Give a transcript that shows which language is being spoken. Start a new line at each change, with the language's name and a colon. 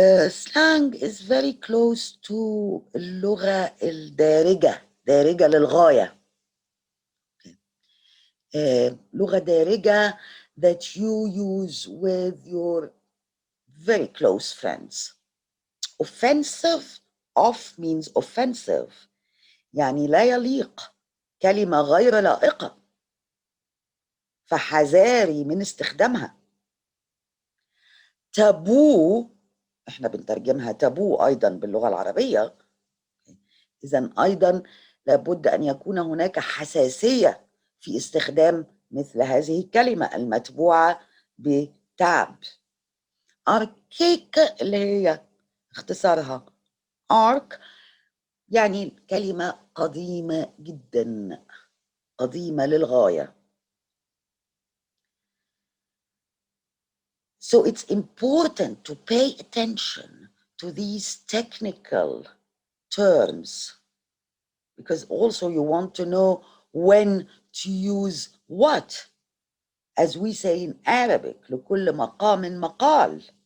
English: Slang is very close to
Arabic: اللغة الدارجة, دارجة للغاية. لغة دارجة
English: that you use with your very close friends. Offensive, off means offensive,
Arabic: يعني لا يليق، كلمة غير لائقة، فحذاري من استخدامها. تابو، احنا بنترجمها تابو أيضا باللغة العربية، إذن أيضا لابد أن يكون هناك حساسية في استخدام مثل هذه الكلمة المتبوعة بتاب. أركيك اللي هي اختصارها arc، يعني كلمة قديمة جدا، قديمة للغاية.
English: So it's important to pay attention to these technical terms, because also you want to know when to use what. As we say in Arabic,
Arabic: لكل مقام مقال.